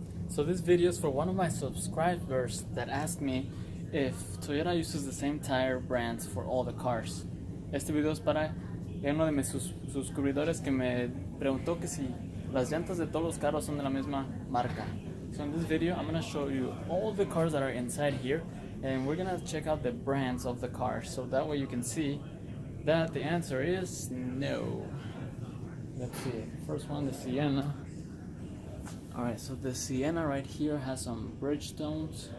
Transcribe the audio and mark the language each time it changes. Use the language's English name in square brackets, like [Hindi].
[English] So this video is for one of my subscribers that asked me if Toyota uses the same tire brands for all the cars. [Spanish] Este video es para uno de mis suscriptores que me preguntó que si las llantas de todos los carros son de la misma marca. [English] So in this video I'm gonna show you all the cars that are inside here, and we're gonna check out the brands of the cars, so that way you can see that the answer is no. Let's see, first one, the Sienna. Alright, so the Sienna right here has some Bridgestone.